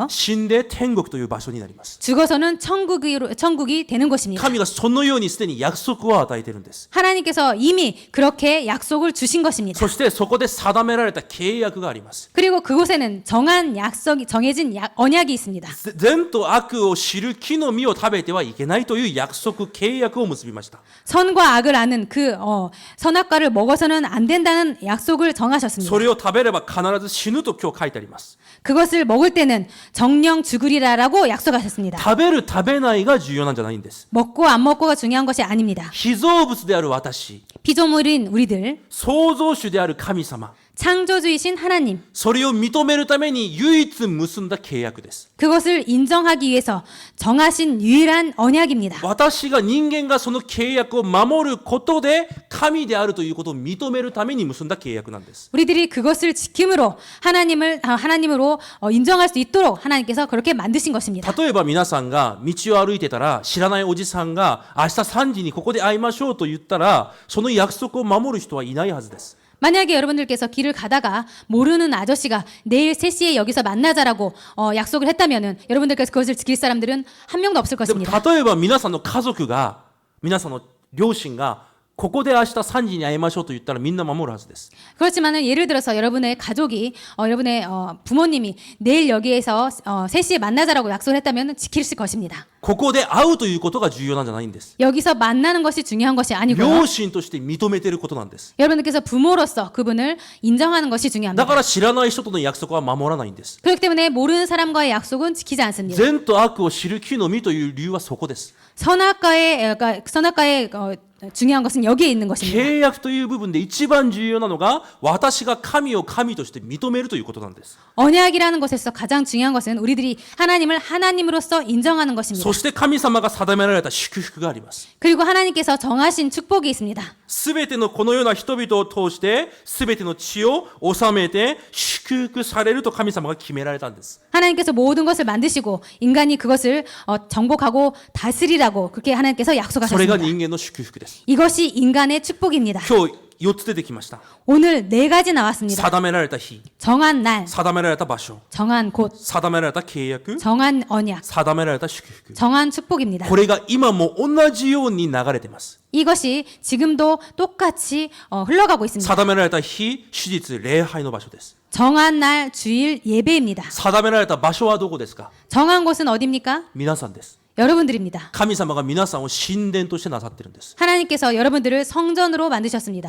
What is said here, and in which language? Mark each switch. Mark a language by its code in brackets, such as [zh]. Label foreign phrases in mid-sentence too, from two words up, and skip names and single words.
[ja] 死んで天国という場所になります。 [ko] 죽어서는 천국이 되는 것입니다. [ja] 神がそのようにすでに約束を与えているんです。 [ko] 하나님께서 이미 그렇게 약속을 주신 것입니다. [ja] そしてそこで定められた契約があります。 [ko] 그리고 그곳에는 정해진 언약이 있습니다. [ja] 善と悪を知る木の実を食べてはいけないという約束、契約を結びました。 [ko] 선과 악을 아는 그 선악과를 먹어서는 안 된다는 약속을 정하셨습니다. [ja] それを食べれば必ず死ぬと今日書いてあります。 [ko] 그것을 먹을 때는 정령 죽으리라라고 약속하셨습니다. [ja] 食べる食べないが重要なんじゃないんです。 [ko] 먹고 안 먹고가 중요한 것이 아닙니다. [ja] 被造物である私、 [ko] 피조물인 우리들, [ja] 創造主である神様、 [ko] 창조주이신 하나님, [ja] それを認めるために唯一結んだ契約です。 [ko] 그것을 인정하기 위해서 정하신 유일한 언약입니다. [ja] 私が人間がその契約を守ることで神であるということを認めるために結んだ契約なんです。 [ko] 우리들이 그것을 지킴으로 하나님으로 인정할 수 있도록 하나님께서 그렇게 만드신 것입니다. [ja] 例えば皆さんが道を歩いてたら知らないおじさんが明日3時にここで会いましょうと言ったらその約束を守る人はいないはずです。 [ko] 만약에 여러분들께서 길을 가다가 모르는 아저씨가 내일 3시에 여기서 만나자라고 약속을 했다면은 여러분들께서 그것을 지킬 사람들은 한 명도 없을 [ja] でも [ko] 것입니다. [ja] 例えば皆さんの家族が皆さんの両親がここで明日3時に会いましょうと言ったらみんな守るはずです。 [ko] 그렇지만은 예를 들어서 여러분의 가족이 여러분의 부모님이 내일 여기에서 3시에 만나자라고 약속을 했다면 지킬 것입니다. [ja] ここで会うということが重要なんじゃないんです。 [ko] 여기서 만나는 것이 중요한 것이 아니고요. [ja] 両親として認めていることなんです。 [ko] 여러분들께서 부모로서 그분을 인정하는 것이 [ja] だ [ko] 중요합니다. [ja] から知らない人との約束は守らないんです。 [ko] 그렇기 때문에 모르는 사람과의 약속은 지키지 않습니다. [ja] 善と悪を知る木の実という理由はそこです。 [ko] 선악과의 중요한 것은 여기에 있는 것입니다. [ja] 契約という部分で一番重要なのが私が神を神として認めるということなんです。 [ko] 언약이라는 것에서 가장 중요한 것은 우리들이 하나님을 하나님으로서 인정하는 것입니다. [ja] そして神様が定められた祝福があります。 [ko] 그리고 하나님께서 정하신 축복이 있습니다. [ja] すべてのこのような人々を通してすべての地を治めて祝福されると神様が決められたんです。 [ko] 하나님께서 모든 것을 만드시고 인간이 그것을 정복하고 다스리라고 그렇게 하나님께서 [ja] それが [ko] 약속하셨습니다. [ja] 人間の祝福です。 [ko] 이것이 인간의 축복입니다. [ja] 今日4つ出てきました。 [ko] 오늘 4가지 나왔습니다. [ja] 定められた日、 [ko] 정한 날, [ja] 定められた場所、 [ko] 정한 곳, [ja] 定められた契約、 [ko] 정한 언약, [ja] 定められた祝福。 [ko] 정한 축복입니다. [ja] これが今も同じように流れています。 [ko] 이것이 지금도 똑같이 흘러가고 있습니다. [ja] 定められた日、手術、礼拝の場所です。 [ko] 정한 날 주일 예배입니다. [ja] 定められた場所はどこですか？ [ko] 정한 곳은 어디입니까? [ja] 皆さんです。 [ko] 여러분들입니다. [ja] 神様が皆さんを神殿としてなさっているんです。 [ko] 하나님께서 여러분들을 성전으로 만드셨습니다.